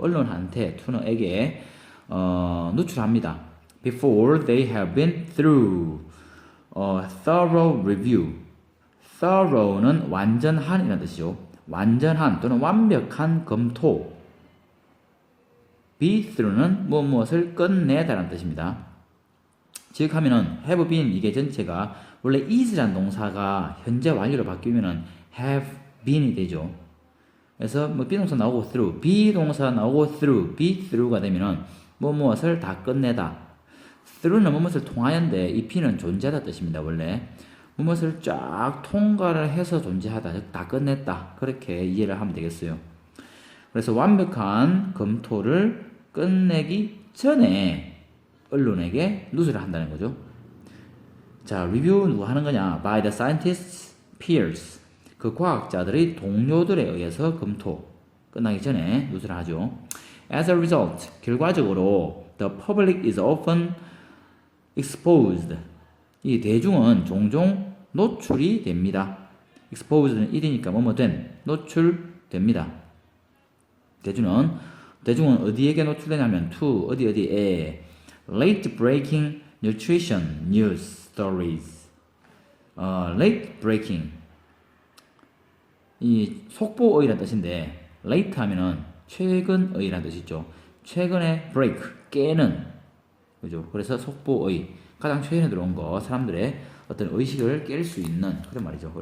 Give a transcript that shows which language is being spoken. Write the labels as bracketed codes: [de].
[ko] 언론한테, to에게 누출합니다. [en] before they have been through a thorough review, [ko] thorough는 완전한이라는 뜻이죠. 완전한 또는 완벽한 검토, be through는 무엇을 끝내다라는 뜻입니다. 즉 하면은 have been, 이게 전체가 원래 is라는 동사가 현재 완료로 바뀌면은 have been이 되죠. 그래서 뭐 비동사 나오고 through, be 동사 나오고 through, be through가 되면은 무엇을 다 끝내다. through는 무엇을 통하여인데 이 be는 존재하다 뜻입니다. 원래 무엇을 쫙 통과를 해서 존재하다, 즉 다 끝냈다, 그렇게 이해를 하면 되겠어요. 그래서 완벽한 검토를 끝내기 전에 언론에게 누설을 한다는 거죠. 자, 리뷰 누가 하는 거냐? [en] by the scientists' peers, [ko] 그 과학자들의 동료들에 의해서 검토 끝나기 전에 누설을 하죠. [en] as a result, [ko] 결과적으로 [en] the public is often exposed, [ko] 이 대중은 종종 노출이 됩니다. exposed는 일이니까 뭐뭐 된, 노출됩니다. 대중은 어디에게 노출되냐면 to, 어디에 [en] late breaking nutrition news stories. [ko] late breaking, 이 속보의라는 뜻인데 late 하면은 최근의라는 뜻이죠. 최근에 break, 깨는, 그죠? 그래서 속보의, 가장 최근에 들어온 거, 사람들의 어떤 의식을 깰 수 있는 그런 말이죠.